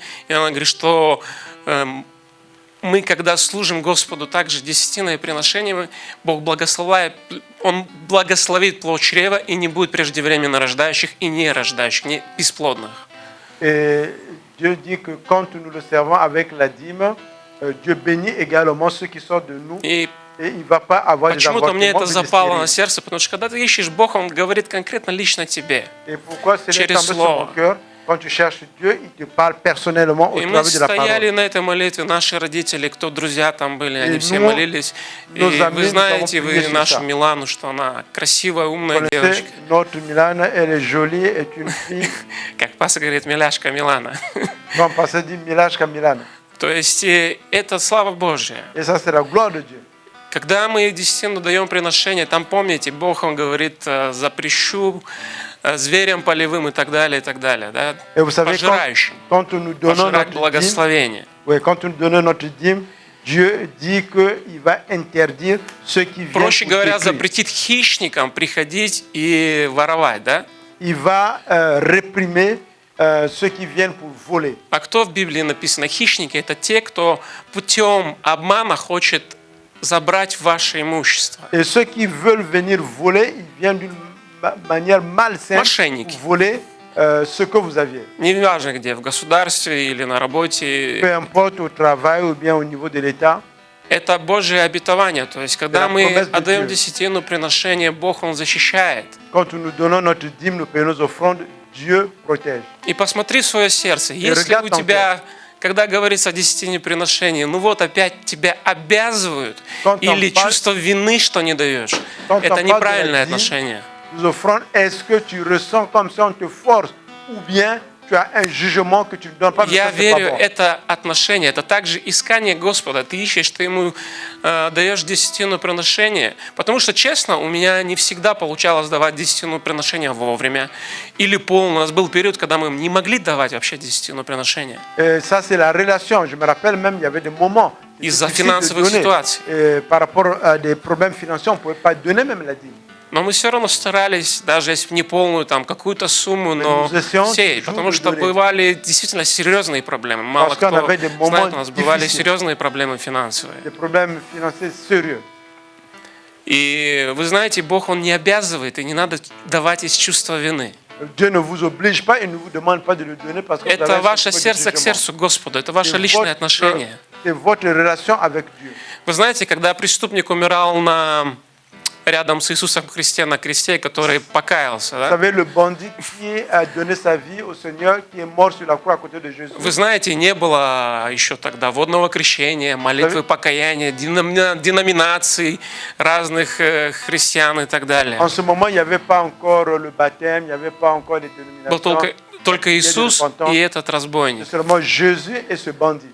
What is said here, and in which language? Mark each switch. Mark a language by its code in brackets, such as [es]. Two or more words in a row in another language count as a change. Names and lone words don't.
[ru] И она говорит, что мы, когда служим Господу также десятиной приношениями, Бог благословляет, Он благословит плод чрева и не будет преждевременно рождающих и не рождающих, не бесплодных. [fr] Et Dieu dit que quand nous le servons avec la dîme, Dieu bénit également ceux qui sortent de nous. [ru] И [fr] Et il ne va pas avoir des [ru] почему-то мне [fr] avortements [ru] это [fr] de [ru] запало на [fr] stérile. [ru] сердце, потому что когда ты ищешь Бога, Он говорит конкретно лично тебе. [fr] Et pourquoi c'est [ru] Через [fr] tombé sur mon [ru] слово. [fr] cœur? Quand tu cherches Dieu, il te parle personnellement au [ru] И мы [fr] travers de la [ru] стояли [fr] parole. [ru] на этой молитве, наши родители, кто друзья там были, они И все ну, молились. И [fr] nos amis, [ru] вы [fr] nous [ru] знаете, [fr] avons [ru] вы [fr] prié sur [ru] нашу [fr] ça. [ru] Милану, что она красивая, [fr] Vous [ru] умная [fr] connaissez [ru] девочка. [fr] notre Milana, elle est jolie, est une fille. [ru] Как пастор говорит, миляшка Милана. [fr] Non, parce que dit Milashka Milana. [ru] То есть это слава Божья. [fr] Et ça, c'est la gloire de Dieu. [ru] Когда мы десятину даем приношение, там, помните, Бог, Он говорит, запрещу зверям полевым и так далее, да? [fr] Et vous savez, [ru] Пожирающим. [fr] quand nous donnons [ru] Пожирать [fr] notre dîme, [ru] благословение. [fr] oui, quand nous donnons notre dîme, Dieu dit qu'il va interdire ceux qui viennent [ru] Проще [fr] pour [ru] говоря, [fr] détruire. [ru] запретит хищникам приходить и воровать, да? [fr] Il va réprimer ceux qui viennent pour voler. [ru] А кто в Библии написано? Хищники – это те, кто путем обмана хочет забрать ваше имущество. [fr] Et ceux qui veulent venir voler, ils viennent d'une manière malsaine [ru] Мошенники. [fr] pour voler ce que vous aviez. [ru] Неважно где, в государстве или на работе. [fr] Peu importe au travail ou bien au niveau de l'État. [ru] Это Божье обетование. То есть, когда Это мы [fr] promesse de [ru] отдаем [fr] Dieu. [ru] десятину приношения, Бог, Он защищает. [fr] Quand nous donnons notre dîme, nous payons nos offrandes, Dieu protège. [ru] И посмотри в свое сердце. Если [fr] regarde [ru] у [fr] ton [ru] тебя, когда говорится о десятине приношении, ну вот опять тебя обязывают, [fr] Quand on [ru] или [fr] parle- [ru] чувство вины, что не даешь, [fr] Quand on [ru] это [fr] parle de [ru] неправильное [fr] la dîme, [ru] отношение. [fr] Nos offrandes, est-ce que tu ressens comme si on te force ou bien tu as un jugement que tu ne donnes pas mais [ru] Я [fr] ça, c'est pas [ru] верю, [fr] bon. [ru] это отношение, это также искание Господа. Ты ищешь, ты Ему даешь десятину приношения. Потому что, честно, у меня не всегда получалось давать десятину приношения вовремя. Или полно. У нас был период, когда мы не могли давать вообще десятину приношения. [fr] Ça, c'est la relation. Je me rappelle même, il y avait des moments c'est [ru] Из-за [fr] difficile de [ru] финансовых [fr] donner. [ru] ситуаций. [fr] Par rapport à des problèmes financiers, on ne pouvait pas donner même la dîme. [ru] Но мы все равно старались, даже если не полную, там, какую-то сумму, но [fr] nous essayons [ru] сеять. [fr] toujours [ru] Потому [fr] de [ru] что [fr] donner. [ru] бывали действительно серьезные проблемы. Мало [fr] Parce qu'on [ru] кто [fr] avait des moments [ru] знает, у нас бывали [fr] difficiles. [ru] серьезные проблемы финансовые. [fr] Des problèmes financiers sérieux. [ru] И вы знаете, Бог, Он не обязывает, и не надо давать из чувства вины. [fr] Dieu ne vous oblige pas et ne vous demande pas de le donner parce que vous avez [ru] Это [fr] un [ru] ваше [fr] sentiment de [ru] сердце к [fr] jugement. [ru] сердцу Господу, это ваше личное отношение. [fr] C'est votre relation avec Dieu. [ru] Вы знаете, когда преступник умирал рядом с Иисусом Христе на кресте, который покаялся, [fr] Vous [ru] да? [fr] savez, le bandit qui a donné sa vie au Seigneur, qui est mort sur la croix à côté de Jésus. [ru] Вы знаете, не было еще тогда водного крещения, молитвы покаяния, деноминаций разных христиан и так далее. [fr] En ce moment, il n'y avait pas encore le baptême, il n'y avait pas encore les [ru] Был [fr] dénominations. [ru] только Иисус и этот [fr] C'est [ru] разбойник. [fr] seulement Jésus et ce bandit.